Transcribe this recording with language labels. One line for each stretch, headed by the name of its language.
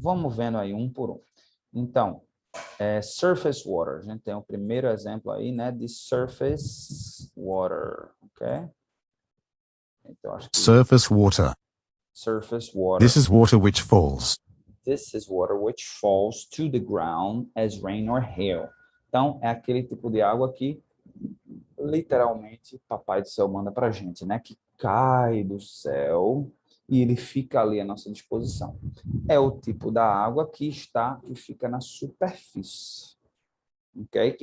Portuguese: Vamos vendo aí um por um. Então, surface water. A gente tem o primeiro exemplo aí, né, de surface water, ok? Então, acho que
English: Surface water. surface water. This is water which falls. This is water which falls to the ground as rain or hail.
Portuguese: Então, é aquele tipo de água que literalmente Papai do Céu manda para a gente, né? Que cai do céu e ele fica ali à nossa disposição. É o tipo da água que fica na superfície, ok?